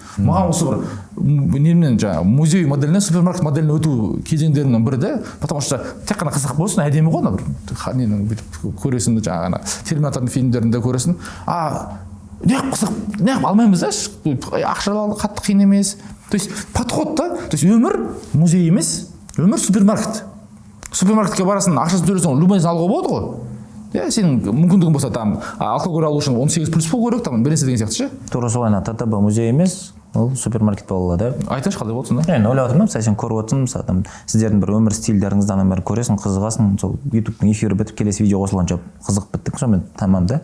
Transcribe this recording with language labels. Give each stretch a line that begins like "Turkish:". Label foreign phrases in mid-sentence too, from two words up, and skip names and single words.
Kazakh: Маған осы бір немнен жаңағы музей моделінен супермаркет моделіне өту кезеңдерінің бірі де,
Russian: потому что
Kazakh: тек қана қызық болсын, әдемі ғой, бір ненің бүйтіп көресің, жаңағы ана Терминатордың фильмдерінде көресің. Неғып қызық, неғып алмаймыз да, ақша қатты қиын емес.
Russian: То есть подход да, то есть
Kazakh: өмір музей емес, өмір супермаркет. Супермаркетке барасың, ақшасын төлесең, любой нәрсені алуға болады ғой. Сенің мүмкіндігің болса, там алкоголь алу үшін 18+ болу керек, там бересе деген сияқты ше. Тура солай, ТТБ музей емес, ол супермаркет бола алады. Айтыңызшы, қалай болсын да? Ойлап отырмын, сен көріп отырсың, мысалы сіздердің бір өмір стильдеріңізді бәрін көресің, қызығасың, сол ютубтың эфирі бітіп келесі видео қосылғанша қызығып біттік, сонымен тамам да.